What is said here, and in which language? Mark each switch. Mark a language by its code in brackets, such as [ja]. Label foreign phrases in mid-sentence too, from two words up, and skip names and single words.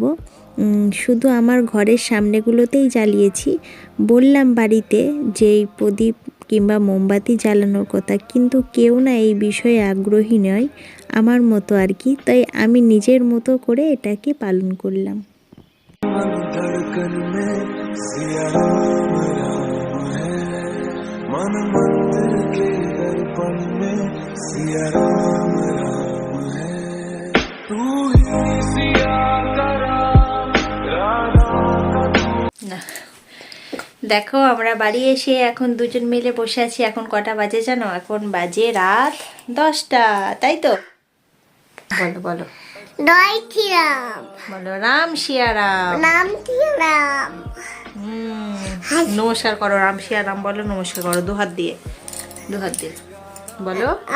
[bn] শুধু আমার ঘরের সামনেগুলোতেই জ্বালিয়েছি। বললাম বাড়িতে যে এই প্রদীপ কিংবা মোমবাতি জ্বালানোর কথা, কিন্তু কেউ না এই বিষয়ে আগ্রহী নয় আমার মতো আর কি। তাই আমি নিজের মতো করে এটাকে পালন করলাম। [hi] मन धड़कन में सिया राम राम है, मन मंदिर के दर्पण में सिया राम राम है। तू ही सिया का राम, राधा का [bn] না, দেখো আমরা বাড়ি এসে এখন দুজন মিলে বসে আছি। এখন কটা বাজে জানো? এখন বাজে রাত 10টা, তাই তো? বলো বলো বলো রাম সিয়া রাম। নমস্কার করো, রাম সিয়া রাম বলো, নমস্কার করো দু হাত দিয়ে, দু হাত দিয়ে বলো।